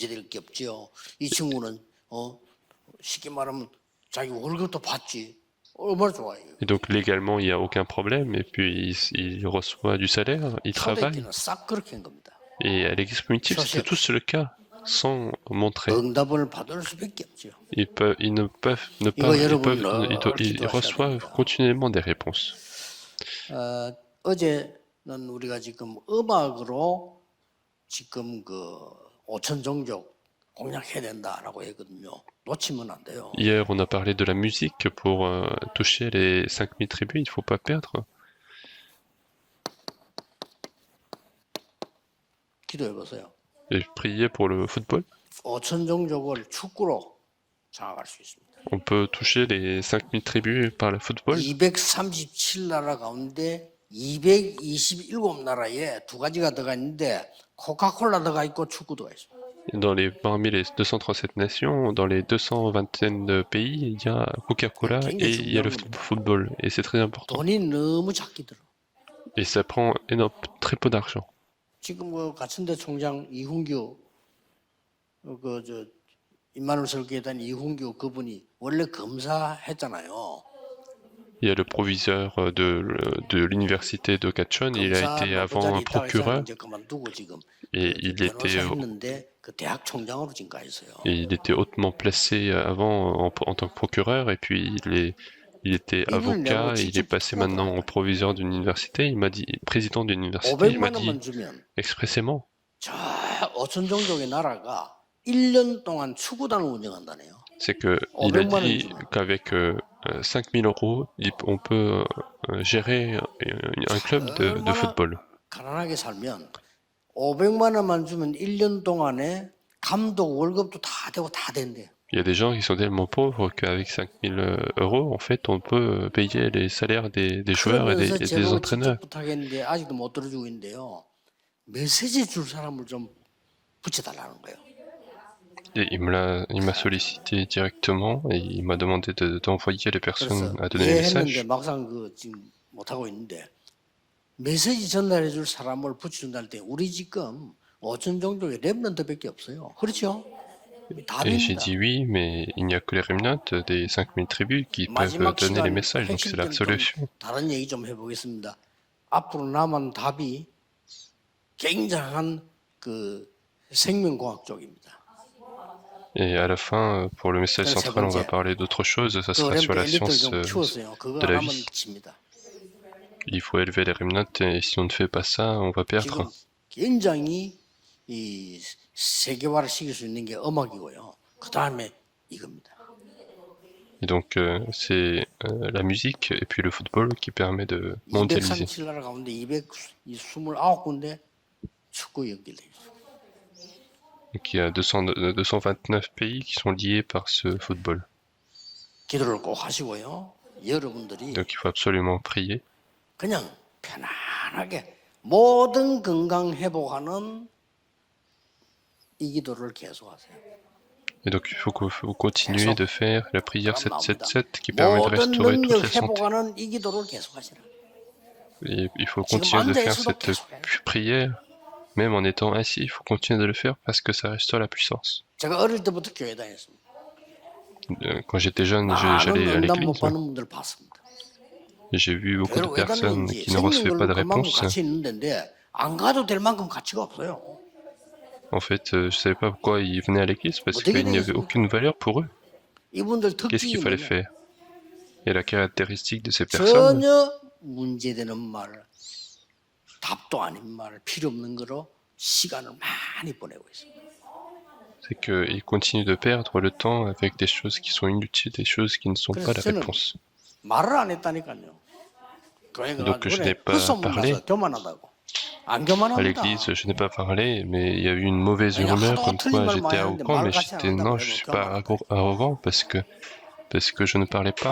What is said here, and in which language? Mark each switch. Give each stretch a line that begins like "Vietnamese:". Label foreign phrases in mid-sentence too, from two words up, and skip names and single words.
French: Et donc légalement il n'y a aucun problème et puis il reçoit du salaire, il travaille. Et à l'église primitive c'était tous le cas, sans montrer. Ils reçoivent continuellement des réponses.
Korean: 어제는 우리가 지금 음악으로 지금 그 5천 종족 공략해야 된다라고 했거든요. 놓치면 안 돼요.
French: Hier, on a parlé de la musique pour toucher les 5000 tribus, il ne faut pas perdre.
Korean: 기도해 보세요.
French: Et prier pour le football.
Korean: 5천 종족을 축구로 장악할 수 있습니다.
French: On peut toucher les 5000 tribus par le football.
Korean: 237나라 가운데 227나라에 두 가지가 들어가 있는데 코카콜라 들어가 있고 축구도 있습니다.
French: Parmi les 237 nations, dans les 220 de pays, il y a Coca-Cola et il y a le football. Et c'est très important.
Korean: 돈이 너무 작게 들어.
French: Et ça prend très peu d'argent.
Korean: 지금 그 같은데 총장 이훈규 임마누엘 설교회단 이훈규 그분이 원래 검사했잖아요.
French: Il y a le proviseur de l'université de Gatchon, il a été avant un procureur et il était hautement placé avant en tant que procureur et puis il était avocat et il est passé maintenant au proviseur d'une université. Il m'a dit, président d'une université, il m'a dit expressément.
Korean: 5천 종족의 나라가 1년 동안 축구단을 운영한다네요.
French: C'est qu'il a dit qu'avec 5000 euros, on peut gérer un club de football.
Korean: 가난하게 살면 500만 원만 주면 1년 동안에 감독 월급도 다 되고 다 된대요.
French: Il y a des gens qui sont tellement pauvres qu'avec 5000 euros, en fait, on peut payer les salaires des joueurs et
Korean: 그러면서
French: des
Korean: 제가
French: entraîneurs.
Korean: 직접 부탁했는데 아직도 못 들어주고 있는데요. 메시지 줄 사람을 좀 붙여달라는 거예요.
French: Et il m'a sollicité directement et il m'a demandé d'envoyer les personnes
Korean: 그래서
French: à donner les
Korean: 이해했는데
French: messages.
Korean: 막상 그 지금 못 하고 있는데 메시지 전달해 줄 사람을 붙여준다 할 때 우리 지금 5천 종족의 랩런트밖에 없어요. 그렇죠?
French: Et j'ai
Korean: 답입니다.
French: dit oui, mais il n'y a que les remnants des 5000 tribus qui peuvent
Korean: 마지막
French: donner les
Korean: 시간
French: messages, donc c'est la
Korean: 핵심 좀
French: solution.
Korean: 다른 얘기 좀 해보겠습니다. 앞으로 남은 답이 굉장한 그 생명공학 쪽입니다.
French: Et à la fin, pour le message
Korean: 그래서 세
French: central, on va
Korean: 번째,
French: parler d'autre chose, ça
Korean: 그
French: sera sur
Korean: 랩터
French: la
Korean: 엘리트를
French: science
Korean: 좀 키웠어요. 그거
French: de
Korean: 안
French: la
Korean: 하면
French: vie.
Korean: 집니다.
French: Il faut élever les remnants et si on ne fait pas ça, on va perdre.
Korean: 지금 굉장히 이 세계화를 시킬 수 있는 게 음악이고요. 그 다음에 이겁니다.
French: Et donc c'est la musique et puis le football qui permet de mondialiser.
Korean: 237나라 가운데 229군데 축구 연결돼 있어요.
French: Donc il y a 229 pays qui sont liés par ce football.
Korean: 기도를 꼭 하시고요. 여러분들이
French: Donc il faut absolument prier.
Korean: 그냥 편안하게 모든 건강 회복하는 이 기도를 계속하세요.
French: Et donc il faut que vous continuez de faire la prière 777 qui permet de
Korean: 모든
French: restaurer toute
Korean: 능력
French: la santé.
Korean: 회복하는 이 기도를 계속하시라.
French: Et il faut continuer de faire cette prière, même en étant assis, il faut continuer de le faire parce que ça restaure la puissance.
Korean: 제가 어릴 때부터 교회 다녔습니다.
French: Quand j'étais jeune,
Korean: 많은
French: j'allais à
Korean: 응답 못
French: l'église.
Korean: 받는 분들 봤습니다.
French: J'ai vu beaucoup de
Korean: 교회를 왜
French: personnes
Korean: 다녔는지
French: qui ne recevaient pas de
Korean: 생명으로 그만큼
French: réponse.
Korean: 가치 있는 데인데 안 가도 될 만큼 가치가 없어요.
French: En fait, je savais pas pourquoi ils venaient à l'église parce qu'il n'y avait aucune valeur pour eux.
Korean: 이분들
French: Qu'est-ce qu'il
Korean: 특징이
French: fallait
Korean: 뭐냐?
French: faire? Et la caractéristique de ces personnes,
Korean: 전혀 문제되는 말, 답도 아닌 말, 필요 없는 거로 시간을 많이 보내고 있습니다.
French: c'est qu'ils continuent de perdre le temps avec des choses qui sont inutiles, des choses qui ne sont pas la réponse.
Korean: 말을 안 했다니까요. 교회
French: Donc je
Korean: 가가지고
French: n'ai
Korean: 그래
French: pas
Korean: 헛소문
French: parlé.
Korean: 나서 교만하다고. 안
French: À
Korean: 교만합니다.
French: l'église, je n'ai pas parlé, mais il y a eu une mauvaise rumeur comme quoi j'étais arrogant, mais non, je suis pas arrogant parce que je ne parlais pas